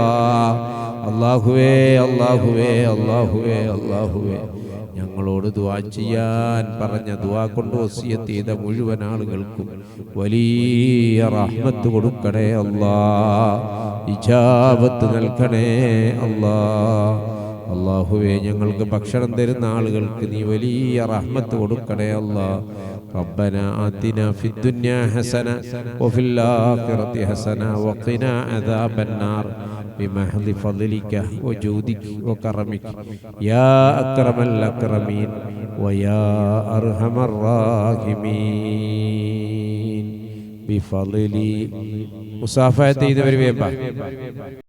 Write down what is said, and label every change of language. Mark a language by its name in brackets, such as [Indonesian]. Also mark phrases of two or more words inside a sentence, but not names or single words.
[Malayalam] അല്ലാഹുവേ അല്ലാഹുവേ അല്ലാഹുവേ അല്ലാഹുവേ, ഞങ്ങളോട് ദുആ ചെയ്യാൻ പറഞ്ഞ ദുആ കൊണ്ട് വസിയത്ത് ചെയ്ത മുഴുവൻ ആളുകൾക്കും വലിയ റഹ്മത്ത് കൊടുക്കണേ അല്ലാ. ഇജാബത്ത് നൽകണേ അല്ലാ. അല്ലാഹുവേ, ഞങ്ങൾക്ക് ഭക്ഷണം തരുന്ന ആളുകൾക്ക് നീ വലിയ റഹ്മത്ത് കൊടുക്കണേ അല്ലാ. [Arabic] ربنا آتنا في الدنيا حسنة وفي الآخرة حسنة وقنا عذاب النار بمحض فضلك وجودك وكرمك يا أكرم الأكرمين ويا أرحم الراحمين بفضلي. [Malayalam] മുസാഫഹത്ത് ചെയ്തവർ വേമ്പ